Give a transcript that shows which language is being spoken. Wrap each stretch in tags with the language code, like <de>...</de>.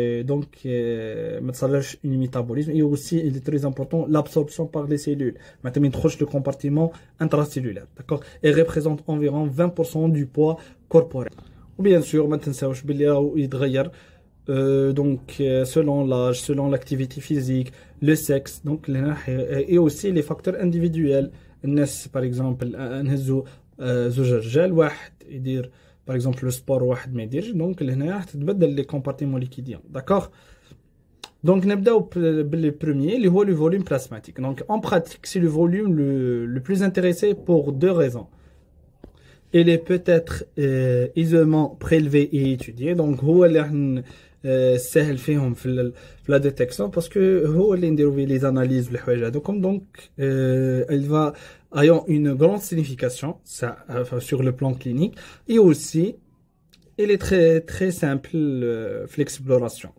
<fr>donc</fr> <ar>ما تصلش</ar> <fr>une métabolisme et aussi il est très important l'absorption par les cellules</fr> <ar>معناتها ما يدخلش</ar> <fr>le compartiment intracellulaire d'accord et représente environ 20% du poids corporel</fr> <ar>وبيان سور ما تنساوش باللي راهو يتغير</ar> <fr>donc selon l'âge, selon l'activité physique, le sexe, donc et aussi les facteurs individuels.</fr> <ar>الناس</ar> <fr>par exemple</fr> <ar>نهزو زوج رجال واحد يدير par exemple</ar> <fr>le sport</fr> <ar>واحد ما يديرش donc لهنا راح تتبدل</ar> <fr>les compartiments liquidiens</fr> <ar>d'accord.</ar> <fr>Donc</fr> <ar>نبداو باللي</ar> <fr>premier</fr> <ar>اللي هو</ar> <fr>le volume plasmatique. Donc en pratique c'est le volume le plus intéressé pour deux raisons. Il est peut-être aisément prélevé et étudié donc</fr> <ar>هو اللي سهل فيهم في</ar> <fr>la détection parce que</fr> <ar>هو اللي نديرو فيه</ar> <fr>les analyses</fr> <ar>والحوايج هذوكم</ar> <fr>donc elle va ayant une grande signification ça sur le plan clinique et aussi il est très simple l'exploration.</fr>